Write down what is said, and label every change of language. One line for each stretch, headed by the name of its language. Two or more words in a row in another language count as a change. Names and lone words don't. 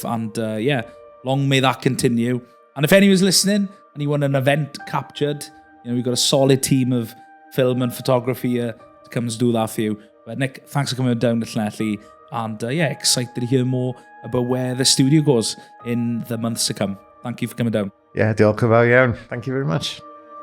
English: And long may that continue. And if anyone's listening and you want an event captured, we've got a solid team of film and photography to come and do that for you. But Nick, thanks for coming down to Llanelli. And excited to hear more about where the studio goes in the months to come. Thank you for coming down. Yeah,
Welsh: diolch yn fawr iawn.
English: Thank you very much.